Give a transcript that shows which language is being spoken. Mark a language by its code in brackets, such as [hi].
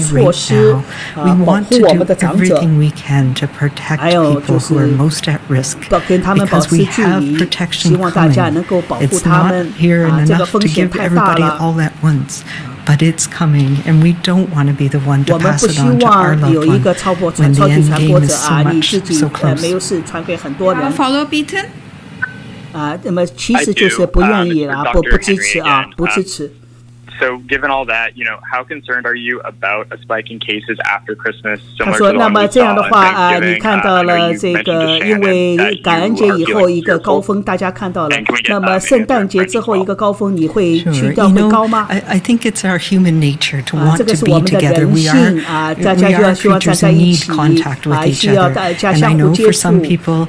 [en] We want to do everything we can to protect people who are most at risk, because we have protection coming. It's not here and enough to give everybody all at once, but it's coming, and we don't want to be the one to pass it on to our loved one when the end game is so much so close. Follow-up, Ethan? [zh] 那么其实就是不愿意啦，不支持啊，不支持。 [en] So, given all that, how concerned are you about a spike in cases after Christmas? [zh] 他说：“那么这样的话你看到了这个，因为感恩节以后一个高峰，大家看到了。那么圣诞节之后一个高峰，你会去掉会高吗？ [en] I think it's our human nature to want to be together. [zh] 这个是我们的人性啊，大家就要希望站在一起需要大家相互接触。